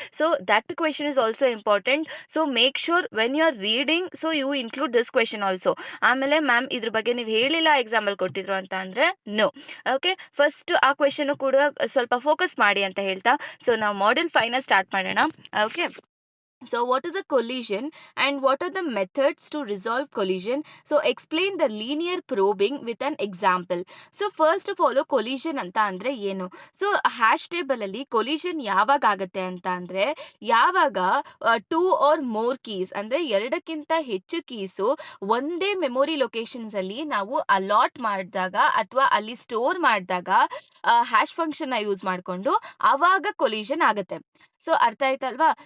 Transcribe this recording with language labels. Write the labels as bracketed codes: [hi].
[en] So that question is also important. So make sure when you are reading, so you include this question also. [kn] ಆಮೇಲೆ ma'am ಇದ್ರ ಬಗ್ಗೆ ನೀವು ಹೇಳಿಲ್ಲ example ಕೊಟ್ಟಿದ್ರು ಅಂತ ಅಂದರೆ ನೋ. ಓಕೆ, ಫಸ್ಟ್ ಆ ಕ್ವೆಶನ್ ಕೂಡ ಸ್ವಲ್ಪ ಫೋಕಸ್ ಮಾಡಿ ಅಂತ ಹೇಳ್ತಾ, ಸೊ ನಾವು ಮಾಡ್ಯೂಲ್ 5ನ ಸ್ಟಾರ್ಟ್ ಮಾಡೋಣ. [en] Okay, so what is a collision and what are the methods to resolve collision? So explain the linear probing with an example. So first of all, collision [kn] ಅಂತ ಅಂದ್ರೆ ಏನು? So hash table ಅಲ್ಲಿ collision ಯಾವಾಗ ಆಗುತ್ತೆ ಅಂತ ಅಂದ್ರೆ, ಯಾವಾಗ [en] 2 or more keys [kn] ಅಂದ್ರೆ ಎರಡಕ್ಕಿಂತ ಹೆಚ್ಚು ಕೀಸು ಒಂದೇ ಮೆಮೊರಿ ಲೊಕೇಶನ್ಸ್ ಅಲ್ಲಿ ನಾವು ಅಲಾಟ್ ಮಾಡಿದಾಗ ಅಥವಾ ಅಲ್ಲಿ ಸ್ಟೋರ್ ಮಾಡಿದಾಗ ಹ್ಯಾಶ್ ಫಂಕ್ಷನ್ ಯೂಸ್ ಮಾಡಿಕೊಂಡು ಆವಾಗ ಕೊಲಿಷನ್ ಆಗುತ್ತೆ. ಸೊ ಅರ್ಥ ಆಯ್ತಲ್ವಾ?